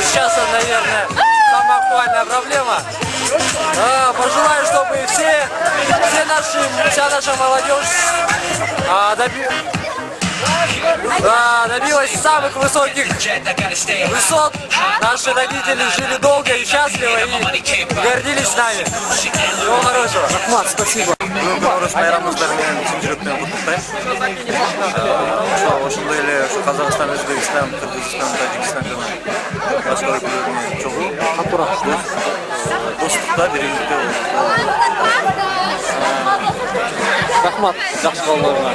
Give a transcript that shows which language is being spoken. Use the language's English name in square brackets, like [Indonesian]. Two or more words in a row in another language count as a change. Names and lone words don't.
[Russian] Сейчас это, наверное, самая актуальная проблема. Пожелаю, чтобы вся наша молодежь добилась самых высоких высот. Наши родители жили долго и счастливо и гордились нами. Всего хорошего. Ахмат, спасибо. [Kazakh] Наурыз байрамыңыздармен шын жүректен құттықтаймын. [Kyrgyz] Ошондой эле Казакстан, Өзбекстан, Кыргызстан, Тажикстан жана башка өлкөлөрүнө чогуу достукта, биримдикте. [Kazakh] Рахмат, жақсы балаларыңа.